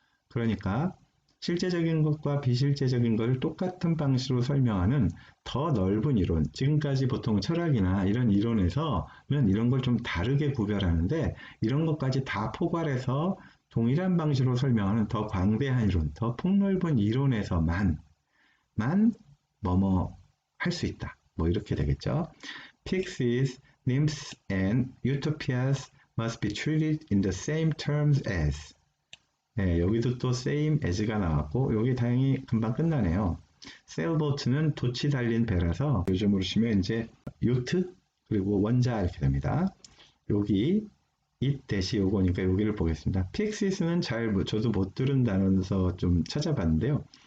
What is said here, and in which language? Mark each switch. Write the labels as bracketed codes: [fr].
[ko] 그러니까 실제적인 것과 비실제적인 것을 똑같은 방식으로 설명하는 더 넓은 이론, 지금까지 보통 철학이나 이런 이론에서는 이런 걸 좀 다르게 구별하는데 이런 것까지 다 포괄해서 동일한 방식으로 설명하는 더 광대한 이론, 더 폭넓은 이론에서만 뭐뭐 할 수 있다. 뭐 이렇게 되겠죠. [en] Pixies, nymphs, and utopias must be treated in the same terms as. [ko] 네, 여기도 또 same as가 나왔고 여기 다행히 금방 끝나네요. sailboat는 돛이 달린 배라서 요즘으로 치면 이제 요트 그리고 원자 이렇게 됩니다. 여기 it 대시 요거니까 여기를 보겠습니다. pixies는 저도 못 들은 단어에서 좀 찾아봤는데요.